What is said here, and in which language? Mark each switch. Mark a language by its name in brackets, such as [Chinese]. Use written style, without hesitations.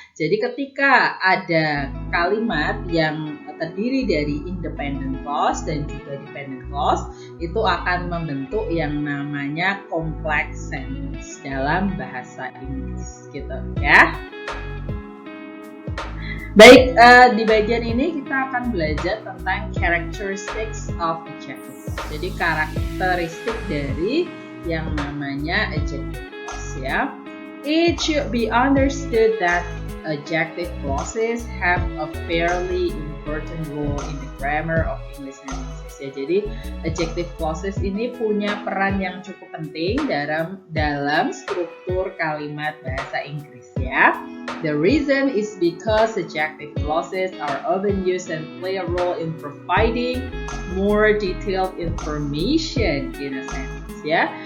[Indonesian] Jadi ketika ada kalimat yang terdiri dari independent clause dan juga dependent clause, itu akan membentuk yang namanya complex sentence dalam bahasa Inggris gitu ya. Baik, di bagian ini kita akan belajar tentang [English] characteristics of adjective. [Indonesian] Jadi karakteristik dari yang namanya adjective clause ya. [English] It should be understood that adjective clauses have a fairly important role in the grammar of English sentences ya. [Indonesian] Jadi adjective clauses ini punya peran yang cukup penting dalam struktur kalimat bahasa Inggris ya. [English] The reason is because adjective clauses are often used and play a role in providing more detailed information in a sentence ya.